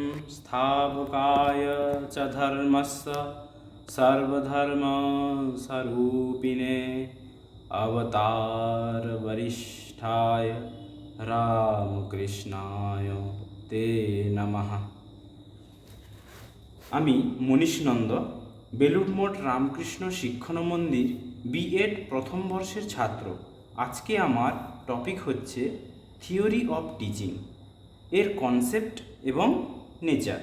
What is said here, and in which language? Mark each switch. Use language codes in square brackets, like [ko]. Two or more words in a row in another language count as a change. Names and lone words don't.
[sa] स्थापकाय च धर्मस्य सर्वधर्मस्वरूपिणे अवतारवरिष्ठाय रामकृष्णाय ते नमः। [bn] আমি মনীষ নন্দ, বেলুড় মঠ রামকৃষ্ণ শিক্ষণ মন্দির বিএড প্রথম বর্ষের ছাত্র। আজকে আমার টপিক হচ্ছে [en] theory of teaching, [bn] এর কনসেপ্ট এবং নেচার।